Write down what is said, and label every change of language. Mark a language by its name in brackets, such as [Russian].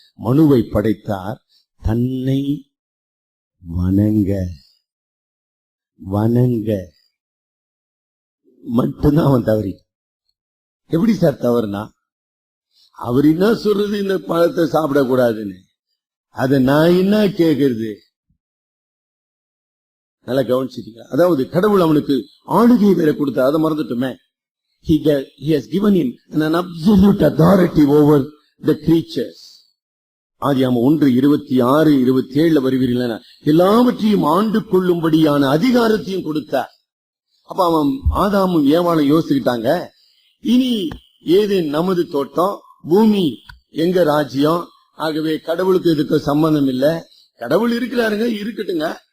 [Tamil] மனுவை படைத்தார் தன்னை வணங்க வணங்க மட்டும்தான் அவன் தவறி. எப்படி சார் தவறுனா? அவர் என்ன சொல்றது, இந்த பழத்தை சாப்பிடக்கூடாதுன்னு. அதை நான் என்ன கேட்கறது? நல்லா கவனிச்சிட்டீங்களா? அதாவது கடவுள் அவனுக்கு ஆளுகை வேற கொடுத்தார். அதை மறந்துட்டுமே. [English] He has given him an absolute authority over the creatures. [Tamil] ஆதியாகமம் 1:26-27 வருவீர்கள். எல்லாவற்றையும் ஆண்டு கொள்ளும்படியான அதிகாரத்தையும் கொடுத்தார். அப்ப அவன் ஆதாமும் ஏவாளும் யோசிச்சுக்கிட்டாங்க, இனி ஏது நமது தோட்டம், பூமி எங்க ராஜ்யம். ஆகவே கடவுளுக்கு இதுக்கு சம்பந்தம் இல்ல. கடவுள் இருக்கிறாருங்க, இருக்கட்டுங்க.